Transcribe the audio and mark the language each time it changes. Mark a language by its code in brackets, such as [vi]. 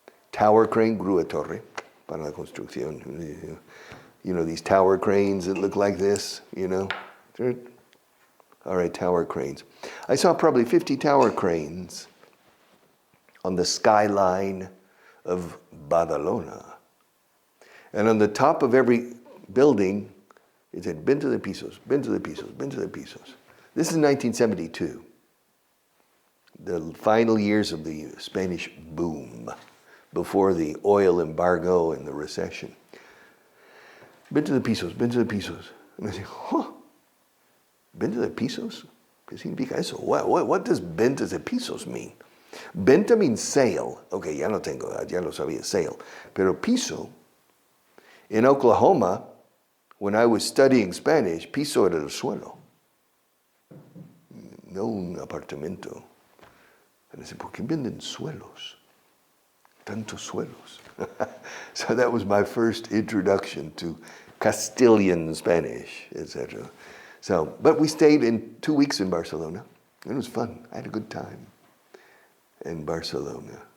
[en] Tower crane, [es] grúa torre, para la construcción. [en] You know, these tower cranes that look like this, you know? All right, tower cranes. I saw probably 50 tower cranes on the skyline of Badalona. And on the top of every building, it said, "Been to the pisos, been to the pisos, been to the pisos." This is 1972, the final years of the Spanish boom, before the oil embargo and the recession. "Been to the pisos, been to the pisos." And I say, "Been to the pisos? [es] ¿Qué significa eso? [en] What does been to the pisos mean?" Venta means sale. [es] Okay, ya lo tengo, ya lo sabía, sale. [en] Pero piso, in Oklahoma, when I was studying Spanish, [es] piso era el suelo. No un apartamento. [en] And I said, [es] ¿por qué venden suelos? Tantos suelos. [en] So that was my first introduction to Castilian Spanish, etc. So, but we stayed in 2 weeks in Barcelona. It was fun. I had a good time in Barcelona.